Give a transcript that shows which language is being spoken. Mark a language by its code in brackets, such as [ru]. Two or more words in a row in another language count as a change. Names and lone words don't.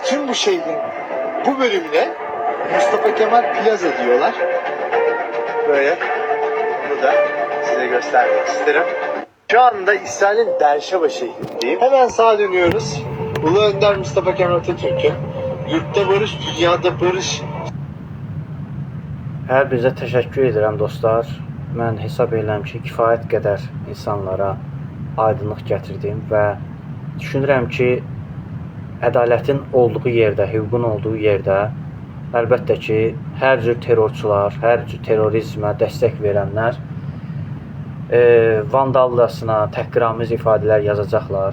[tr] Tüm bu şehrin bu bölümüne Mustafa Kemal Plaza diyorlar. Böyle. Bunu da size göstermek isterim. Şu anda İsrail'in Berşeva şehrindeyim. Hemen sağa dönüyoruz. Ulu Önder Mustafa Kemal Atatürk'ün "Yurtta barış, dünyada barış" [az] Hər birinizə təşəkkür edirəm dostlar. Mən hesab edirəm ki, kifayət qədər insanlara aydınlıq gətirdim və düşünürəm ki, ədalətin olduğu yerdə, hüququn olduğu yerdə əlbəttə ki, hər cür terrorçular, hər cür terrorizmə dəstək verənlər vandallasına, təhqiramiz ifadələr yazacaqlar.